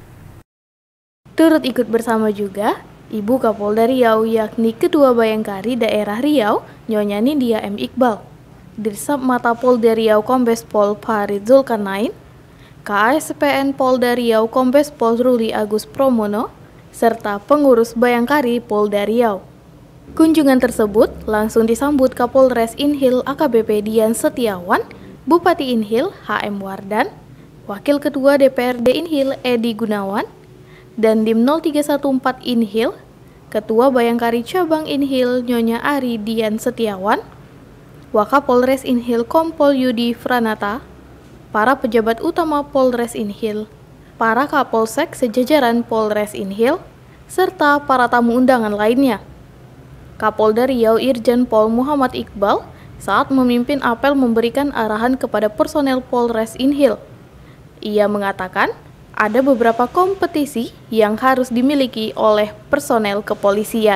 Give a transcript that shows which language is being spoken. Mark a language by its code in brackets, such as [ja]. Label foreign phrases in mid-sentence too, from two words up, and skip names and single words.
[id] Turut ikut bersama juga Ibu Kapolda Riau yakni Ketua Bayangkari Daerah Riau, Nyonya Nindya M. Iqbal, Dirsap Mata Polda Riau Kombes Pol Farid Zulkarnain, KASPN Polda Riau Kombes Pol Ruli Agus Promono, serta pengurus Bayangkari Polda Riau. Kunjungan tersebut langsung disambut Kapolres Inhil AKBP Dian Setiawan, Bupati Inhil HM Wardan, Wakil Ketua DPRD Inhil Edi Gunawan, dan Dim 0314 Inhil, Ketua Bayangkari Cabang Inhil Nyonya Ari Dian Setiawan, Wakapolres Inhil Kompol Yudi Franata, para pejabat utama Polres Inhil, para Kapolsek sejajaran Polres Inhil, serta para tamu undangan lainnya. Kapolda Riau Irjen Pol Muhammad Iqbal saat memimpin apel memberikan arahan kepada personel Polres Inhil. Ia mengatakan, ada beberapa kompetisi yang harus dimiliki oleh personel kepolisian.